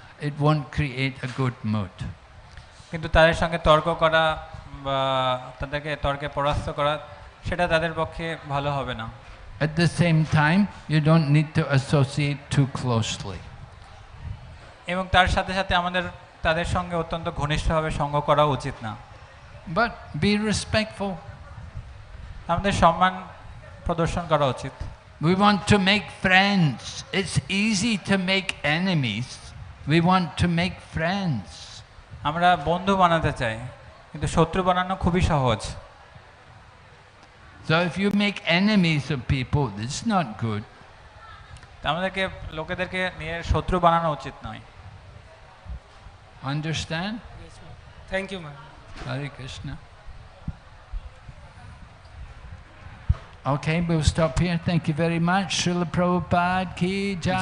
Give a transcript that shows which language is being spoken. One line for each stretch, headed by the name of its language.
English: It won't create a good mood.
Bangla: কিন্তু তাদের সঙ্গে তর্ক করা বা তাদেরকে তর্কে পরাস্ত করা, সেটা তাদের পক্ষে ভালো হবে না।
English: At the same time, you don't need to associate too closely.
Bangla: এবং তার সাথে সাথে আমাদের তাদের সঙ্গে অত্যন্ত ঘনিষ্ঠভাবে সঙ্গ করা উচিত না।
English: But be respectful.
Bangla: আমাদের সম্মান প্রদর্শন করা উচিত।
English: We want to make friends. It's easy to make enemies. We want to make friends.
Bangla: আমরা বন্ধু বানাতে চাই, কিন্তু শত্রু বানানো খুবই সহজ।
English: So if you make enemies of people, it's not good.
Bangla: আমাদেরকে লোকেদেরকে নিয়ে শত্রু বানানো উচিত নয়।
English: Understand? yes, ma'am. Thank you, ma'am. Hare Krishna. Okay, we'll stop here. Thank you very much. Srila Prabhupada ki jai.